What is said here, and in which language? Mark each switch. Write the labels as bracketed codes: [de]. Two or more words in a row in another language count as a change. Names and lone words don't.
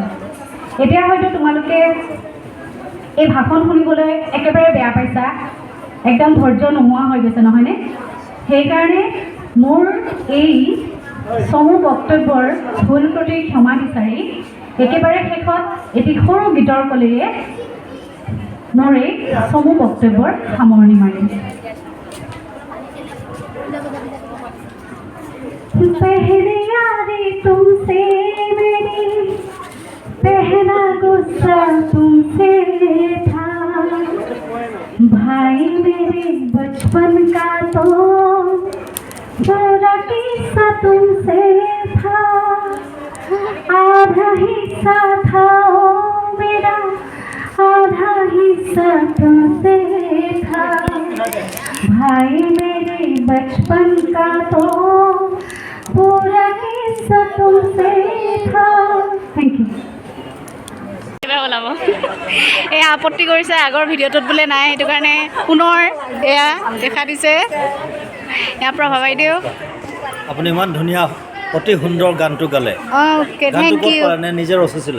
[as] এতিয়া হয়তো তোমালোকে এই ভাষণ শুনিবলৈ একেবাৰে বেয়া পাইছা, একদম ধৈৰ্য নোহোৱা হৈ গৈছে, নহয়নে? সেইকাৰণে মোৰ এই চমু বক্তব্যৰ ভুল প্ৰতি ক্ষমা বিচাৰি একেবাৰে শেষত এটি সৰু গীতৰ কলিৰে মোৰ এই চমু বক্তব্যৰ সামৰণি মাৰিম। [hi] पहले यारी तुमसे मेरी, पहला गुस्सा तुमसे था, भाई मेरे बचपन का तो पूरा किस्सा तुमसे था, आधा हिस्सा था ओ मेरा, आधा हिस्सा तुमसे था, भाई मेरे बचपन का तो पूरा हिस्सा तुमसे था। [en] thank you. [as] কিবা ওলাব এয়া আপত্তি কৰিছে আগৰ ভিডিঅ'টোত বোলে নাই, সেইটো কাৰণে পুনৰ এয়া দেখা দিছে। এয়া প্ৰভা বাইদেউ, আপুনি ইমান ধুনীয়া অতি সুন্দৰ গানটো গালে। [en] okay, thank you. [as] নিজে ৰচিছিলে?